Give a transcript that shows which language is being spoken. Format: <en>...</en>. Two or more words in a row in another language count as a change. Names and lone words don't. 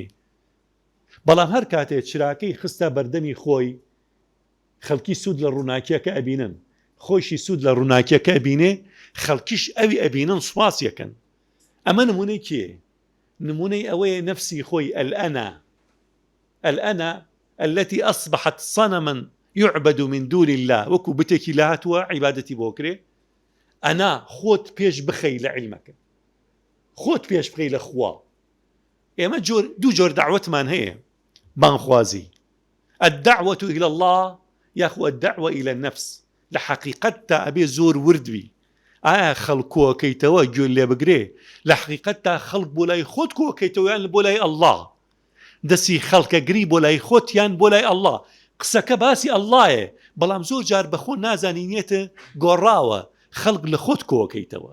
<ckb>بەڵام هەر کاتێک چراکەی خستە بەردەمی خۆی، خەڵکی سوود لە ڕووناکیەکە ئەبینن، خۆشی سوود لە ڕووناکیەکە ئەبینێ، خەڵکیش ئەوی ئەبینن سوپاسیەکەن. ئەمە نمونەی کێ؟ نمونەی ئەوەیە نفسی خۆی</ckb> <ar>الأنا التي أصبحت صنما يعبد من دون الله،</ar> <ckb>وەکو بتێکی لە هاتووە عیبادەتی بۆ کرێ. ئەنا خۆت پێش بخەی لە عیلمەکە، خۆت پێش بخەی لە خوا. ئێمە دوو جۆر دعوەتمان هەیە بانخوازی،</ckb> <ar>الدعوة إلى الله یاخو الدعوة إلى النفس.</ar> <ckb>لە حەقیقەت تا ئەبێ زۆر وردوی، ئایا خەڵک کۆکەیتەوە گوێ لێ بگرێ، لە حەقیقەت تا خەڵک بۆ لای خۆت کۆکەیتەوە یان بۆ لای ئەڵڵا، دەسی خەڵکەگری بۆ لای خۆت یان بۆ لای ئەڵڵا. قسەکە باسی ئەڵڵایە، بەڵام زۆر جار بەخۆ نازانینێتە گۆڕاوە خەڵک لە خۆت کۆکەیتەوە.</ckb>